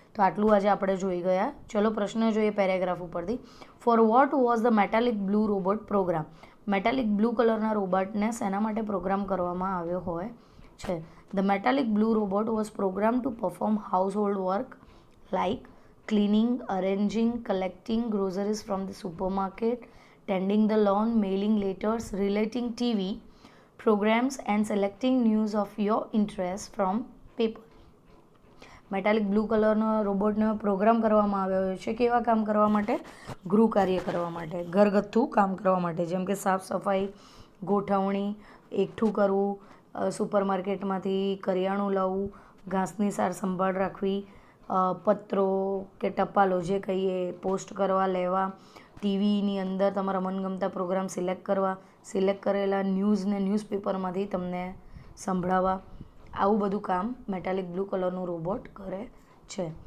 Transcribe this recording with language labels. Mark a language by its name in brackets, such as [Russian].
[Gujarati] તો આટલું આજે આપણે જોઈ ગયા. ચલો પ્રશ્ન જોઈએ પેરેગ્રાફ ઉપરથી. [English] for what was the [Gujarati] metallic blue robot programme? Metallic blue કલરના રોબોટને શેના માટે પ્રોગ્રામ કરવામાં આવ્યો હોય છે? [English] The metallic blue robot was program to perform household work like cleaning, arranging, collecting groceries from the supermarket, tending the lawn, mailing letters, relating TV programs, and selecting news of your interest from paper. [Gujarati] Metallic blue કલરનો રોબોટને programme કરવામાં આવ્યો છે કેવા કામ કરવા માટે? ગૃહ કાર્ય કરવા માટે, ઘરગથ્થુ કામ કરવા માટે, જેમ કે સાફ સફાઈ, ગોઠવણી, એકઠું કરવું, સુપરમાર્કેટમાંથી કરિયાણું લાવવું, ઘાસની સાર સંભાળ રાખવી, પત્રો કે ટપાલો જે કહીએ પોસ્ટ કરવા લેવા, ટીવીની અંદર તમારા મનગમતા પ્રોગ્રામ સિલેક્ટ કરવા, સિલેક્ટ કરેલા ન્યૂઝને ન્યૂઝપેપરમાંથી તમને સંભળાવવા, આવું બધું કામ મેટાલિક બ્લુ કલરનું રોબોટ કરે છે.